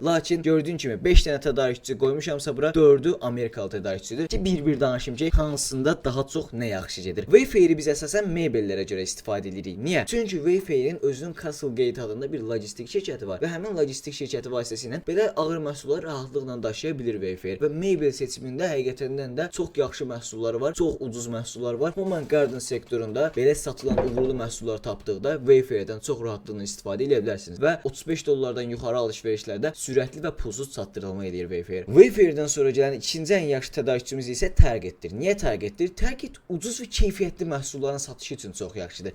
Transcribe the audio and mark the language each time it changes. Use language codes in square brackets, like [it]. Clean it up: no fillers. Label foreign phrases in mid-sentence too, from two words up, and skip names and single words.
[az] Lakin gördüyün kimi 5 dənə tədarükçü qoymuşamsa bura 4-ü Amerikalı tədarükçüdür ki, bir danışım ki, hansında daha çox nə yaxşı gedir. Wayfair-i biz əsasən mebellərə görə istifadə edirik. Niyə? Çünki Wayfair-in özünün Castlegate adında bir logistik şirkəti var və həmin logistik şirkəti vasitəsilə belə ağır məhsulları rahatlıqla daşıya bilir Wayfair və mebel seçimində həqiqətən də çox yaxşı məhsulları var, çox ucuz məhsullar var. [en] Home and Garden [az] sektorunda belə satılan uğurlu məhsullar tapdıqda Wayfair-dən çox rahatlıqla istifadə edə bilərsiniz və 35 dollardan yuxarı alış-verişlərdə sürətli və pulsuz çatdırılma edir Wayfair. Wayfair-dən sonra gələn ikinci ən yaxşı tədarükçümüz isə Targetdir. Niyə Targetdir? Target ucuz və keyfiyyətli məhsulların satışı üçün çox yaxşıdır.